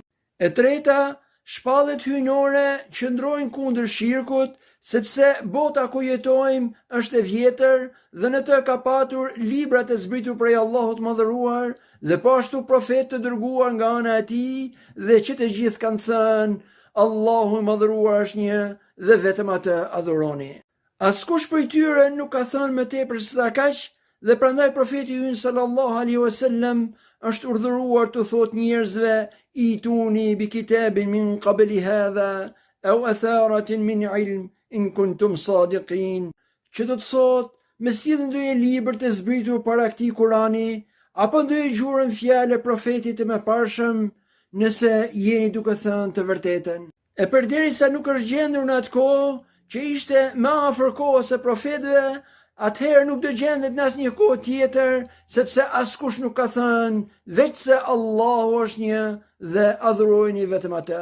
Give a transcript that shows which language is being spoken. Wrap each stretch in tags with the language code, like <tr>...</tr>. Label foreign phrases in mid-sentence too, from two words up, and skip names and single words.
<sq>E treta, shpalljet hyjnore qëndrojnë kundër shirkut, sepse bota ku jetojmë është e vjetër dhe në të ka patur librat e zbritur prej Allahut madhëruar dhe po ashtu profetë të dërguar nga ana e tij, dhe që të gjithë kanë thënë Allahu i madhëruar është një dhe vetëm atë adhuroni. Askush prej tyre nuk ka thënë më tepër se sa kaq, dhe prandaj profeti ynë</sq> <ar>صلى الله عليه وسلم</ar> <sq>është urdhëruar të thotë njerëzve</sq> <ar>ائتوني بكتاب من قبل هذا أو أثارة من علم إن كنتم صادقين,</ar> <sq>që do të thotë me sjellni ndonjë libër të zbritur para këtij Kurani apo ndonjë gjurmë fjalë profetit të mëparshëm, nëse jeni duke thënë të vërtetën. E përderisa nuk është gjendur në atë kohë që ishte më afër kohës së profetëve, atëherë nuk do gjendet në asnjë kohë tjetër, sepse askush nuk ka thënë veçse Allahu është një dhe adhurojeni vetëm atë.</sq>